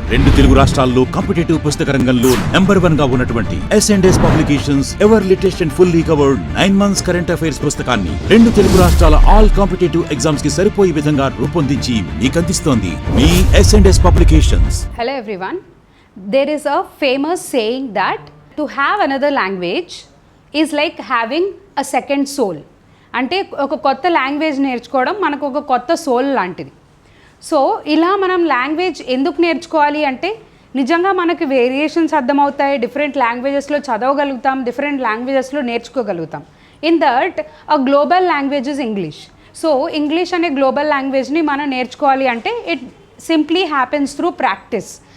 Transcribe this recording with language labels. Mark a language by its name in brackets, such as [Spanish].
[Telugu] 2 తెలుగు రాష్ట్రాల్లో కాంపిటేటివ్ పుస్తక రంగంలో నెంబర్ 1 గా ఉన్నటువంటి SNS publications [English] ever latest and fully covered 9 months [Telugu] current affairs పుస్తకాన్ని 2 తెలుగు రాష్ట్రాల ఆల్ కాంపిటేటివ్ ఎగ్జామ్స్ కి సరిపోయే విధంగా రూపొందించి మీకు అందిస్తోంది మీ SNS publications. [English] Hello everyone. There is a famous saying that to have another language is like having a second soul. [Telugu] అంటే ఒక కొత్త లాంగ్వేజ్ నేర్చుకోవడం మనకు ఒక కొత్త సోల్ లాంటిది. సో ఇలా మనం లాంగ్వేజ్ ఎందుకు నేర్చుకోవాలి అంటే నిజంగా మనకి వేరియేషన్స్ అర్థమవుతాయి, different లాంగ్వేజెస్లో చదవగలుగుతాం, different లాంగ్వేజెస్లో నేర్చుకోగలుగుతాం. [English] In that a global language is English. [Telugu] So English అనే గ్లోబల్ లాంగ్వేజ్ని మనం నేర్చుకోవాలి అంటే [English] It simply happens through practice.